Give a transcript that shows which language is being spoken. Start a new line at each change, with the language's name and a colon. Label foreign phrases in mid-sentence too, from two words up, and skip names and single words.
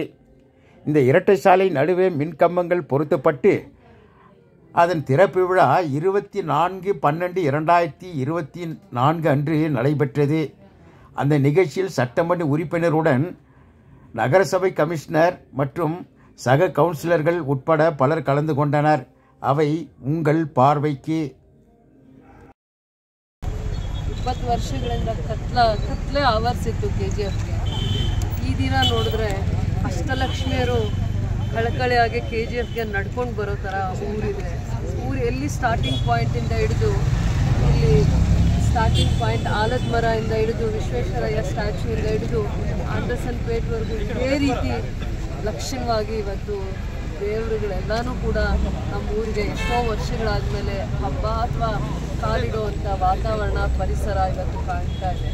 Tamil: இந்த இரட்டை சாலை நடுவே மின்கம்பங்கள் பொருத்தப்பட்டு அதன் திறப்பு விழா 24/12/2024 அன்று நடைபெற்றது. அந்த நிகழ்ச்சியில் சட்டமன்ற உறுப்பினருடன் நகரசபை கமிஷனர் மற்றும் சக கவுன்சிலர்கள் உட்பட பலர் கலந்து கொண்டனர். அவை உங்கள் பார்வைக்கு.
Kannada: 20 ವರ್ಷಗಳಿಂದ ಕತ್ಲೆ ಆವರಿಸಿತ್ತು KGFಗೆ. ಈ ದಿನ ನೋಡಿದ್ರೆ ಅಷ್ಟಲಕ್ಷ್ಮಿಯರು ಕಳಕಳಿಯಾಗಿ KGFಗೆ ನಡ್ಕೊಂಡು ಬರೋ ಥರ ಊರಿದೆ. ಊರು ಎಲ್ಲಿ
English: starting pointಿಂದ
Kannada: ಹಿಡಿದು ಇಲ್ಲಿ
English: starting point
Kannada: ಆಲದ ಮರದಿಂದ ಹಿಡಿದು ವಿಶ್ವೇಶ್ವರಯ್ಯ ಸ್ಟ್ಯಾಚ್ಯೂಯಿಂದ ಹಿಡಿದು ಆಂಡರ್ಸನ್ಪೇಟ್ವರೆಗೂ ಇದೇ ರೀತಿ ಲಕ್ಷಣವಾಗಿ ಇವತ್ತು ದೇವರುಗಳೆಲ್ಲನೂ ಕೂಡ ನಮ್ಮ ಊರಿಗೆ ಎಷ್ಟೋ ವರ್ಷಗಳಾದಮೇಲೆ ಹಬ್ಬ ಅಥವಾ ಕಾಲಿಡುವಂಥ ವಾತಾವರಣ, ಪರಿಸರ ಇವತ್ತು ಕಾಣ್ತಾ ಇದೆ.